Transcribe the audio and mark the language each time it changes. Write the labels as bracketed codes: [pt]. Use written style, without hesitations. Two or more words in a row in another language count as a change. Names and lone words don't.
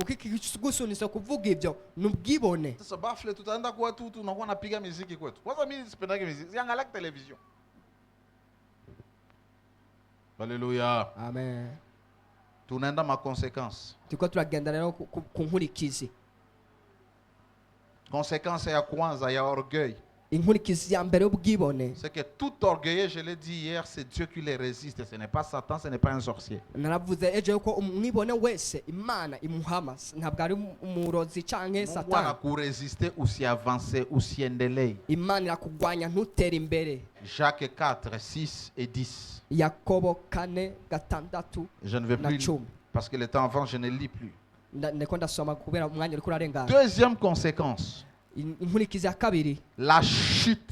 [fr] Alléluia. Amen. [sw] Tunaenda ma conséquence. Conséquence ya kwanza ya orgueil. [fr] C'est que tout orgueilleux, je l'ai dit hier, c'est Dieu qui les résiste. Ce n'est pas Satan, ce n'est pas un sorcier. [sw] Mungu anakuresiste usiavance, usiendelee. [fr] Jacques 4, 6 et 10. Je ne vais plus parce que le temps avant, je ne lis plus. Deuxième conséquence, la chute.